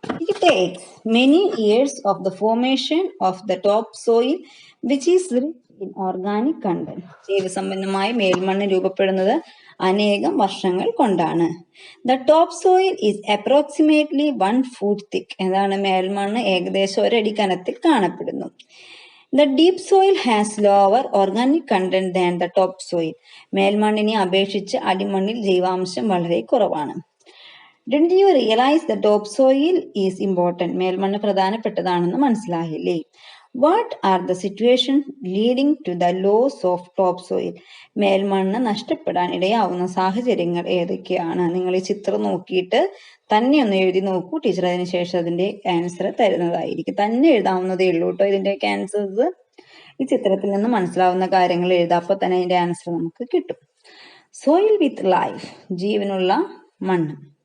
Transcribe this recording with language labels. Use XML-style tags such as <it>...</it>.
<en>It takes many years of the formation of the topsoil which is rich in organic content.</en> <ml>ജൈവസമ്പന്നമായ മേൽമണ്ണ് രൂപപ്പെടുന്നത് അനേകം വർഷങ്ങൾ കൊണ്ടാണ്.</ml> <en>The topsoil is approximately 1 foot thick.</en> <ml>എന്താണ്? മേൽമണ്ണ് ഏകദേശം 1 അടി കനത്തിൽ കാണപ്പെടുന്നു.</ml> <en>The deep soil has lower organic content than the topsoil.</en> <ml>മേൽമണ്ണിനെ അപേക്ഷിച്ച് അടിമണ്ണിൽ ജൈവാംശം വളരെ കുറവാണ്.</ml> <en>Didn't you realize the topsoil is important?</en> <ml>മേൽമണ്ണ് പ്രധാനപ്പെട്ടതാണെന്ന് മനസ്സിലായില്ലേ?</ml> <en>What are the situations leading to the loss of topsoil?</en> <ml>മേൽമണ്ണ് നഷ്ടപ്പെടാൻ ഇടയാവുന്ന സാഹചര്യങ്ങൾ ഏതൊക്കെയാണ്? നിങ്ങൾ ഈ ചിത്രം നോക്കിയിട്ട് തന്നെ ഒന്ന് എഴുതി നോക്കൂ. ടീച്ചർ അതിന് ശേഷം അതിന്റെ ആൻസർ തരുന്നതായിരിക്കും. തന്നെ എഴുതാവുന്നതേ ഉള്ളൂ കേട്ടോ ഇതിന്റെ ആൻസേഴ്സ്. ഈ ചിത്രത്തിൽ നിന്ന് മനസ്സിലാവുന്ന കാര്യങ്ങൾ എഴുതാം. അപ്പൊ തന്നെ അതിന്റെ ആൻസർ നമുക്ക് കിട്ടും.</ml> <en>soil with life,</en> <ml>ജീവനുള്ള മണ്ണ്.</ml>